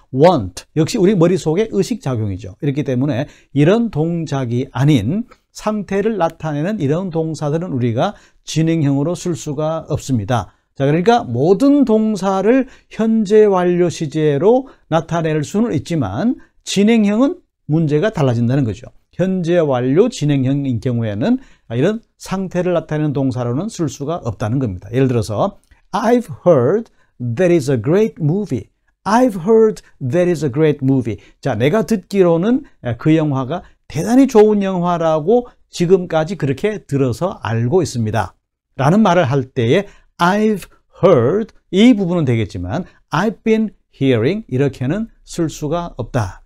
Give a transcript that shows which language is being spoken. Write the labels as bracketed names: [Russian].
[Korean] want, 역시 우리 머릿속의 의식작용이죠. 이렇기 때문에 이런 동작이 아닌 상태를 나타내는 이런 동사들은 우리가 진행형으로 쓸 수가 없습니다. 자, 그러니까 모든 동사를 현재 완료 시제로 나타낼 수는 있지만 진행형은 문제가 달라진다는 거죠. 현재 완료 진행형인 경우에는 이런 상태를 나타내는 동사로는 쓸 수가 없다는 겁니다. [English] 예를 들어서 I've heard that is a great movie. I've heard that is a great movie. [Korean] 자, 내가 듣기로는 그 영화가 대단히 좋은 영화라고 지금까지 그렇게 들어서 알고 있습니다. 라는 말을 할 때에 [English] I've heard, [Korean] 이 부분은 되겠지만 [English] I've been hearing, [Korean] 이렇게는 쓸 수가 없다.